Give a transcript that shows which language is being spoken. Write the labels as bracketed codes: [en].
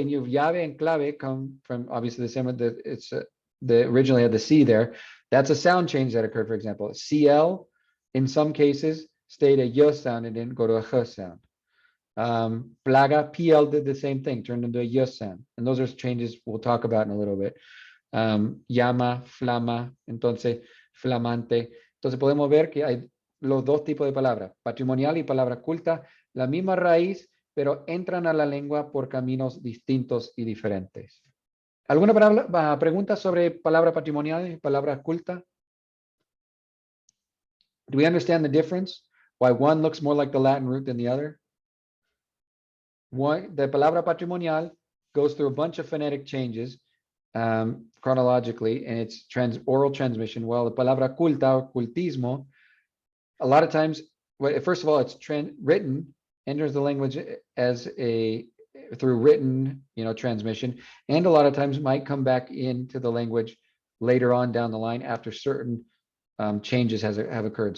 [en] And you have llave and clave come from obviously the same. It's originally had the C there. That's a sound change that occurred. For example, CL in some cases stayed a y sound and didn't go to a h sound. Plaga, PL did the same thing, turned into a y sound. And those are changes we'll talk about in a little bit. [es] Llama, flama, entonces flamante. Entonces podemos ver que hay los dos tipos de palabras, patrimonial y palabra culta, la misma raíz, pero entran a la lengua por caminos distintos y diferentes. ¿Alguna pregunta sobre palabra patrimonial y palabra culta? [en] Do we understand the difference? Why one looks more like the Latin root than the other? The palabra patrimonial goes through a bunch of phonetic changes chronologically, and it's oral transmission. While the palabra culta or cultismo, a lot of times, first of all, it's written, enters the language as through written, transmission, and a lot of times might come back into the language later on down the line after certain changes have occurred.